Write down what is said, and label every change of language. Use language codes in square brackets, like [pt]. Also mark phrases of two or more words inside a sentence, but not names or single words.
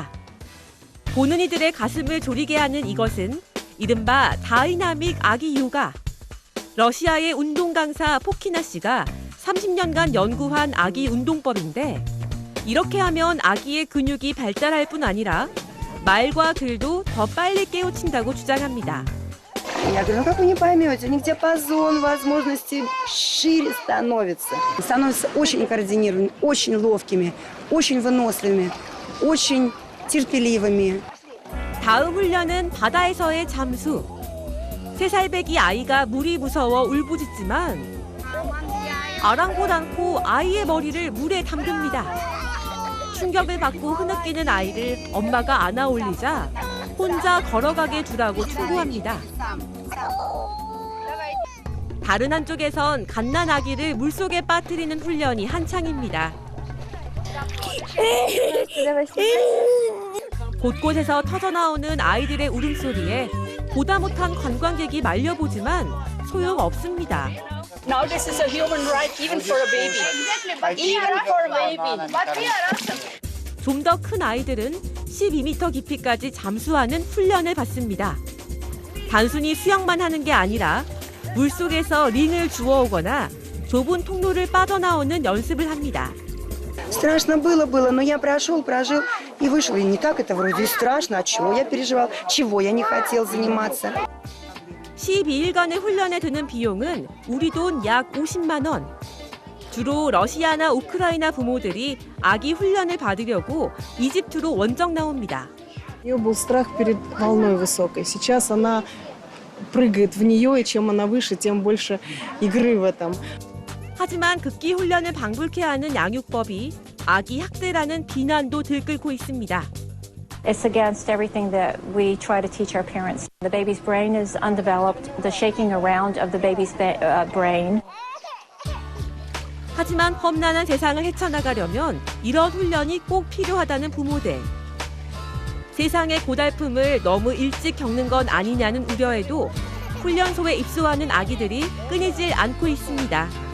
[ko] 보는 이들의 가슴을 졸이게 하는 이것은 이른바 다이나믹 아기 요가. 러시아의 운동 강사 포키나 씨가 30년간 연구한 아기 운동법인데 이렇게 하면 아기의 근육이 발달할 뿐 아니라 말과 글도 더 빨리 깨우친다고 주장합니다. [ru] Я говорю, ну как вы не поймете, у них диапазон возможностей шире становится. Становятся очень координированными, очень ловкими, очень выносливыми, очень терпеливыми. [ko] 다음 훈련은 바다에서의 잠수. 3살배기 아이가 물이 무서워 울부짖지만 아랑곳 않고 아이의 머리를 물에 담깁니다. 충격을 받고 흐느끼는 아이를 엄마가 안아 올리자 혼자 걸어가게 두라고 충고합니다. 다른 한쪽에선 갓난아기를 물속에 빠뜨리는 훈련이 한창입니다. 곳곳에서 터져나오는 아이들의 울음소리에 보다 못한 관광객이 말려보지만 소용없습니다. [en] Now this is a human right even for a baby. Even for a baby. [ko] 좀 더 큰 아이들은 12m 깊이까지 잠수하는 훈련을 받습니다. 단순히 수영만 하는 게 아니라 물속에서 링을 주워오거나 좁은 통로를 빠져나오는 연습을 합니다. [ru] Страшно было, но я прожил и вышел. И не так это вроде и страшно. От чего я переживал, чего я не хотел заниматься. [ko] 12일간의 훈련에 드는 비용은 우리 돈 약 50만 원. 주로 러시아나 우크라이나 부모들이 아기 훈련을 받으려고 이집트로 원정 나옵니다. [ru] У нее был страх перед волной высокой. Сейчас она прыгает в нее, и чем она выше, тем больше игры в этом. [ko] 하지만 극기 훈련을 방불케 하는 양육법이 아기 학대라는 비난도 들끓고 있습니다. [en] It's against everything that we try to teach our parents. The baby's brain is undeveloped, the shaking around of the baby's brain. [ko] 하지만 험난한 세상을 헤쳐나가려면 이런 훈련이 꼭 필요하다는 부모들. 세상의 고달픔을 너무 일찍 겪는 건 아니냐는 우려에도 훈련소에 입소하는 아기들이 끊이질 않고 있습니다.